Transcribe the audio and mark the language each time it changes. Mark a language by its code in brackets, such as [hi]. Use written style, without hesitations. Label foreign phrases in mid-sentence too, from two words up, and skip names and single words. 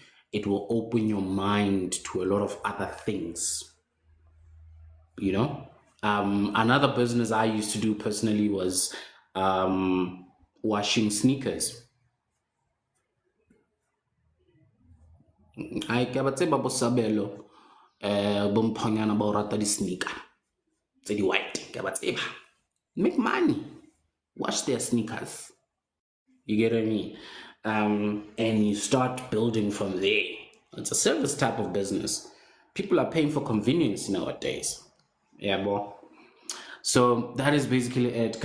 [en] It will open your mind to a lot of other things. Another business I used to do personally was washing sneakers. [st] I ke tseba bo sabelo bo mphanyana ba o rata di sneaker tse di white ke ba tseba. [en] Make money, wash their sneakers. You get what I mean? And you start building from there. It's a service type of business. People are paying for convenience nowadays. Yeah, boy. So that is basically it.